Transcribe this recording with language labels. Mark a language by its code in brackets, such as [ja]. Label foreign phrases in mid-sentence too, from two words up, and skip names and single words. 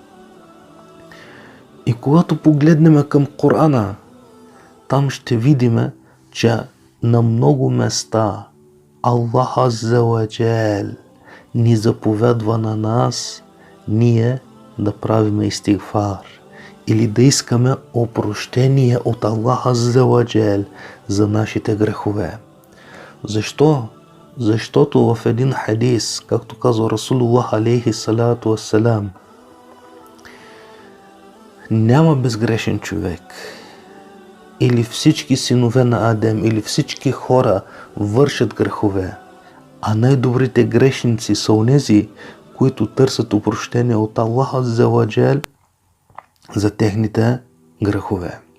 [bg] И когато погледнем към Корана, там ще видим, че на много места [ar] الله عز وجل [bg] ни заповядва на нас ние да правим истигфар или да искаме опрощение от [ar] الله عز وجل [bg] за нашите грехове. Защо? Защото в един хадис, както казва [ar] رسول الله عليه الصلاة والسلام, [bg] няма безгрешен човек или всички синове на Адем или всички хора вършат грехове, а най-добрите грешници са онези, които търсят опрощение от [ar] الله عز وجل [bg] за техните грехове.